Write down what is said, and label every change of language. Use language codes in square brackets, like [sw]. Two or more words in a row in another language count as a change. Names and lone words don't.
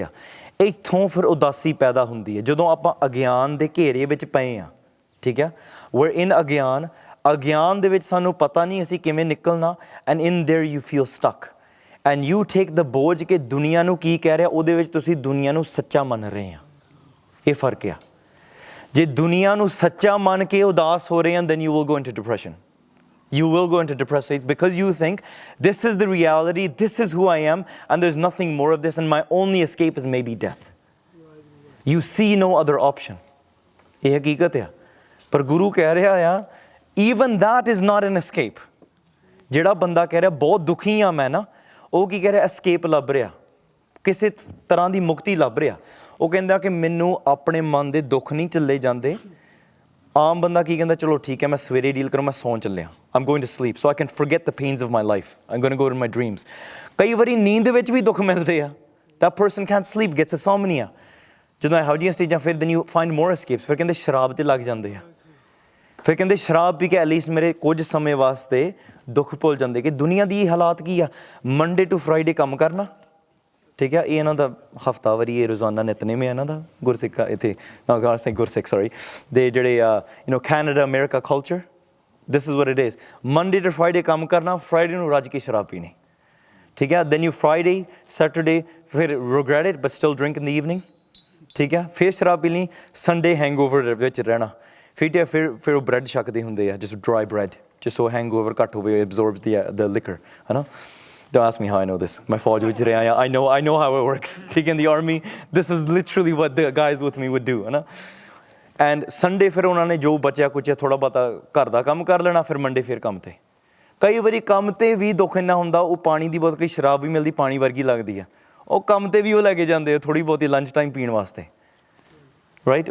[pa] ਇੱਥੋਂ ਫਿਰ ਉਦਾਸੀ ਪੈਦਾ ਹੁੰਦੀ ਹੈ ਜਦੋਂ ਆਪਾਂ ਅਗਿਆਨ ਦੇ ਘੇਰੇ ਵਿੱਚ ਪਏ ਹਾਂ, ਠੀਕ ਹੈ। [en] we're in [pa] ਅਗਿਆਨ ਦੇ ਵਿੱਚ ਸਾਨੂੰ ਪਤਾ ਨਹੀਂ ਅਸੀਂ ਕਿਵੇਂ ਨਿਕਲਣਾ, [en] and in there you feel stuck and you take the [pa] ਬੋਝ ਕਿ ਦੁਨੀਆ ਨੂੰ ਕੀ ਕਹਿ ਰਿਹਾ, ਉਹਦੇ ਵਿੱਚ ਤੁਸੀਂ ਦੁਨੀਆ ਨੂੰ ਸੱਚਾ ਮੰਨ ਰਹੇ ਆ। ਇਹ ਫਰਕ ਆ। ਜੇ ਦੁਨੀਆ ਨੂੰ ਸੱਚਾ ਮੰਨ ਕੇ ਉਦਾਸ ਹੋ ਰਹੇ ਹਾਂ, [en] then you will go into depression. You will go into depressed states because you think this is the reality, this is who I am, and there's nothing more of this, and my only escape is maybe death. You see no other option. [pa] ਇਹ ਹਕੀਕਤ ਆ। ਪਰ ਗੁਰੂ ਕਹਿ ਰਿਹਾ ਆ [en] even that is not an escape. [pa] ਜਿਹੜਾ ਬੰਦਾ ਕਹਿ ਰਿਹਾ ਬਹੁਤ ਦੁਖੀ ਆ ਮੈਂ ਨਾ, ਉਹ ਕੀ ਕਹਿ ਰਿਹਾ, escape ਲੱਭ ਰਿਹਾ। ਕਿਸੇ ਤਰ੍ਹਾਂ ਦੀ ਮੁਕਤੀ ਲੱਭ ਰਿਹਾ। ਉਹ ਕਹਿੰਦਾ ਕਿ ਮੈਨੂੰ ਆਪਣੇ ਮਨ ਦੇ ਦੁੱਖ ਨਹੀਂ ਚੱਲੇ ਜਾਂਦੇ। ਆਮ ਬੰਦਾ ਕੀ ਕਹਿੰਦਾ, ਚਲੋ ਠੀਕ ਹੈ ਮੈਂ ਸਵੇਰੇ ਡੀਲ ਕਰਾਂ, ਮੈਂ ਸੌਣ ਚੱਲਿਆ, [en] I'm going to sleep so I can forget the pains of my life, I'm going to go in my dreams. [pa] ਕਈ ਵਾਰੀ ਨੀਂਦ ਵਿੱਚ ਵੀ ਦੁੱਖ ਮਿਲਦੇ ਆ। [en] that person can't sleep, gets insomnia। [pa] ਜਦੋਂ ਇਹੋ ਜਿਹੀਆਂ ਸਟੇਜਾਂ ਫਿਰ [en] then you find more escapes। [pa] ਫਿਰ ਕਹਿੰਦੇ ਸ਼ਰਾਬ ਤੇ ਲੱਗ ਜਾਂਦੇ ਆ। ਫਿਰ ਕਹਿੰਦੇ ਸ਼ਰਾਬ ਪੀ ਕੇ ਐਟਲੀਸਟ ਮੇਰੇ ਕੁਝ ਸਮੇਂ ਵਾਸਤੇ ਦੁੱਖ ਭੁੱਲ ਜਾਂਦੇ। ਕਿ ਦੁਨੀਆ ਦੀ ਹਾਲਾਤ ਕੀ ਆ, [en] Monday to Friday [pa] ਕੰਮ ਕਰਨਾ, ਠੀਕ ਹੈ, ਇਹ ਇਹਨਾਂ ਦਾ ਹਫਤਾਵਾਰੀ, ਇਹ ਰੋਜ਼ਾਨਾ ਨਿਤਨੇਮ ਹੈ ਇਹਨਾਂ ਦਾ ਗੁਰਸਿੱਖ ਇੱਥੇ ਗੁਰਸਿੱਖ ਸੌਰੀ ਦੇ ਜਿਹੜੇ ਕੈਨੇਡਾ ਅਮਰੀਕਾ ਕਲਚਰ, [en] this is what it is. Monday to Friday [pa] ਕੰਮ ਕਰਨਾ, ਫਰਾਈਡੇ ਨੂੰ ਰੱਜ ਕੇ ਸ਼ਰਾਬ ਪੀਣੀ, ਠੀਕ ਹੈ। [en] then you Friday Saturday ਫਿਰ regret it but still drink in the evening, [pa] ਠੀਕ ਹੈ। ਫਿਰ ਸ਼ਰਾਬ ਪੀ ਲਈ, [en] Sunday hangover [pa] ਵਿੱਚ ਰਹਿਣਾ। ਫਿਰ ਉਹ ਬ੍ਰੈਡ ਛਕਦੇ ਹੁੰਦੇ ਆ, [en] just dry bread, just so hangover [pa] ਘੱਟ ਹੋਵੇ, [en] absorbs the liquor, [pa] ਹੈ ਨਾ। [en] Don't ask me how I know this. [pa] ਮੈਂ ਫੌਜ ਵਿੱਚ ਰਿਹਾ ਆ, [en] I know how it works, [pa] ਠੀਕ ਹੈ। [en] In the army, this is literally what the guys with me would do, [pa] ਹੈ ਨਾ। [en] and Sunday [pa] ਫਿਰ ਉਹਨਾਂ ਨੇ ਜੋ ਬਚਿਆ ਕੁਚਿਆ ਥੋੜ੍ਹਾ ਬਹੁਤਾ ਘਰ ਦਾ ਕੰਮ ਕਰ ਲੈਣਾ, ਫਿਰ ਮੰਡੇ ਫਿਰ ਕੰਮ 'ਤੇ। ਕਈ ਵਾਰੀ ਕੰਮ 'ਤੇ ਵੀ ਦੁੱਖ ਇੰਨਾ ਹੁੰਦਾ, ਉਹ ਪਾਣੀ ਦੀ ਬਹੁਤ, ਕਈ ਸ਼ਰਾਬ ਵੀ ਮਿਲਦੀ ਪਾਣੀ ਵਰਗੀ ਲੱਗਦੀ ਆ, ਉਹ ਕੰਮ 'ਤੇ ਵੀ ਉਹ ਲੈ ਕੇ ਜਾਂਦੇ ਆ ਥੋੜ੍ਹੀ ਬਹੁਤੀ [en] lunch time [pa] ਪੀਣ ਵਾਸਤੇ, ਰਾਈਟ।